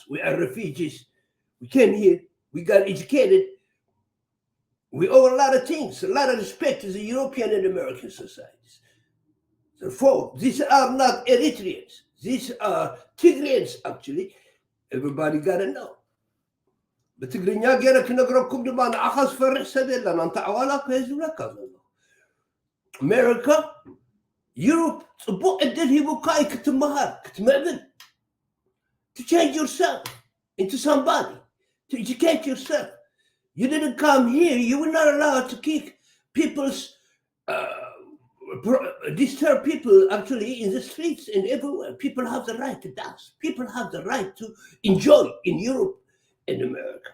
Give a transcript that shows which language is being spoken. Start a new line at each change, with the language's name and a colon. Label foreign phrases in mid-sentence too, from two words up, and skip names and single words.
English: We are refugees. We came here. We got educated. We owe a lot of things, a lot of respect to the European and American societies. Therefore, these are not Eritreans. These are Tigrayans, actually. Everybody got to know.
Tigrinya: በትግርኛ ገይረ ክነግረኩም ድማ ንዓኻስ ፈርሕ ሰብ የለን አንተ ኣዋላ ከህዝብለካ ዘሎ ኣሜሪካ ዩሮፕ ፅቡቅ ዕድል ሂቡካ እዩ ክትመሃር ክትምዕብል
English: to change yourself into somebody, to educate yourself. You didn't come here. You were not allowed to kick people's disturb people actually in the streets and everywhere. People have the right to dance. People have the right to enjoy in Europe and America.